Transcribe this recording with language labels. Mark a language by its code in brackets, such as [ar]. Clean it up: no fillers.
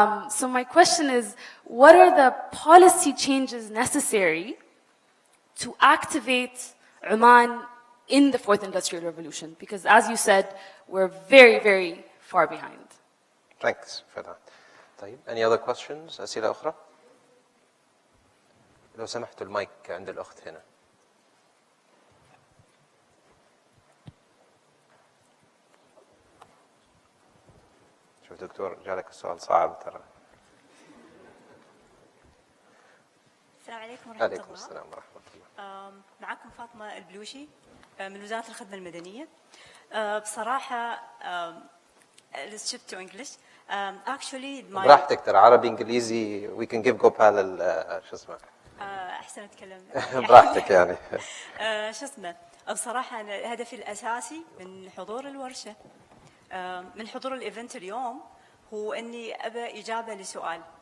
[en] So my question is, what are the policy changes necessary to activate Oman in the fourth industrial revolution? Because as you said, we're very, very far behind. Thanks for that. [ar] طيب, [en] any other questions? [ar] أسئلة أخرى؟ لو سمحتوا المايك عند الأخت هنا. شوف دكتور جالك السؤال صعب ترى. السلام عليكم ورحمة الله. عليكم السلام ورحمة الله. معكم فاطمة البلوشي من وزارة الخدمة المدنية. بصراحة [en] let's shift to English. Actually [ar] براحتك ترى عربي إنجليزي [en] we can give [ar] Gopal شو اسمه. أحسن أتكلم. براحتك يعني. شو اسمه. بصراحة أنا هدفي الأساسي من حضور الورشة من حضور الإيفنت اليوم هو إني أبى إجابة لسؤال.